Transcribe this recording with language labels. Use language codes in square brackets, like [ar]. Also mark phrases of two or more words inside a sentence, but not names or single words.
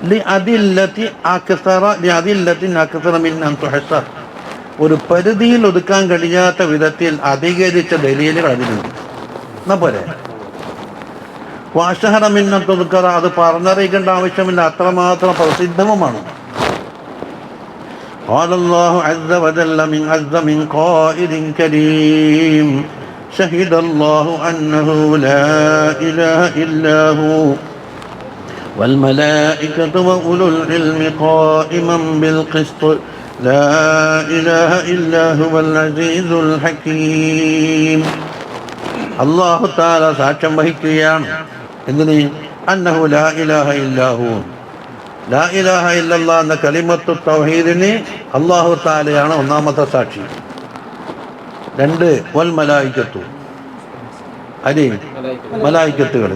[ml] ഒരു പരിധിയിൽ ഒതുക്കാൻ കഴിയാത്ത വിധത്തിൽ അധികരിച്ച ദലീലുകൾ അതിലുണ്ട്. എന്നാ പോരെ? വാഷഹറമിന്നൊതുക്കറ, അത് പറഞ്ഞറിയിക്കേണ്ട ആവശ്യമില്ല, അത്രമാത്രം പ്രസിദ്ധവുമാണ്. [ar] قال الله عز وجل من عز من قائل كريم شهد الله أنه لا إله إلا هو والملائكة وأولو العلم قائما بالقسط لا إله إلا هو العزيز الحكيم. [ml] അല്ലാഹു തആല സാക്ഷ്യം വഹിക്കുകയാണ്. എന്തിന്? [ar] أنه لا إله إلا هو، لا إله إلا الله [ml] എന്ന കലിമത്തു തൗഹീദിന് അല്ലാഹു തആലയാണ് ഒന്നാമത്തെ സാക്ഷി. 2 [ar] والملائكة, [ml] അലി മലായികത്തുകൾ.